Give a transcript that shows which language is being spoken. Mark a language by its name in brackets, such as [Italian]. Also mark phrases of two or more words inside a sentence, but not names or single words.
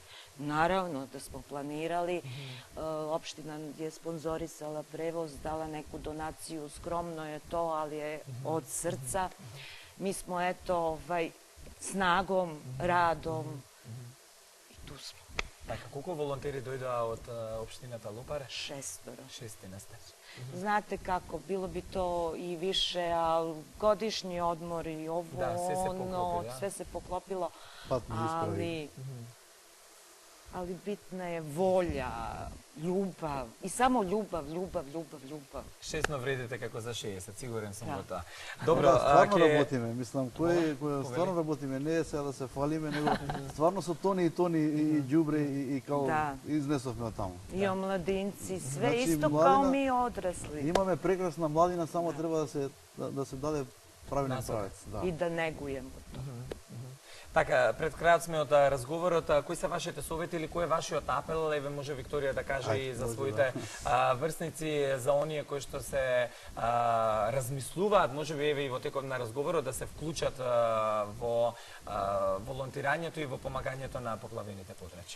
[Serbian] Naravno da smo planirali, opština je sponzorisala prevoz, dala neku donaciju, skromno je to, ali je od srca. Mi smo snagom, radom i tu smo. [Macedonian] Така, колку волонтери дојдоа од општината Лопаре? 6. 16. [Serbian] Znate kako, bilo bi to i više, ali godišnji odmor i ovo, Da, sve se poklopi, da. sve se poklopilo, [Macedonian] Пат ме исправи. [Serbian] ali bitna je volja, ljubav i samo ljubav. [Macedonian] 6 вредите како за 60, сигурен сум Да. во тоа. Добро, Добро, стварно ќе работиме, мислам, кој стварно работиме, не е сега да се фалиме, него стварно со тони и тони и ѓубре и као Да. изнесовме од таму. [Serbian] I omladinci, sve Znači, isto kao mladina- mi odrasli. [Macedonian] Имаме прекрасна младина, само треба да се даде правилен Насока. правец. Да. [Serbian] I da negujemo to. [Macedonian] Така, пред крајот сме од разговорот, кои се вашите совети или кој е вашиот апел, еве може Викторија да каже Ајде, и за може, своите врсници, за оние кои што се размислуваат, можеби еве и во текот на разговорот да се вклучат во волонтирањето и во помагањето на поплавените подрачја.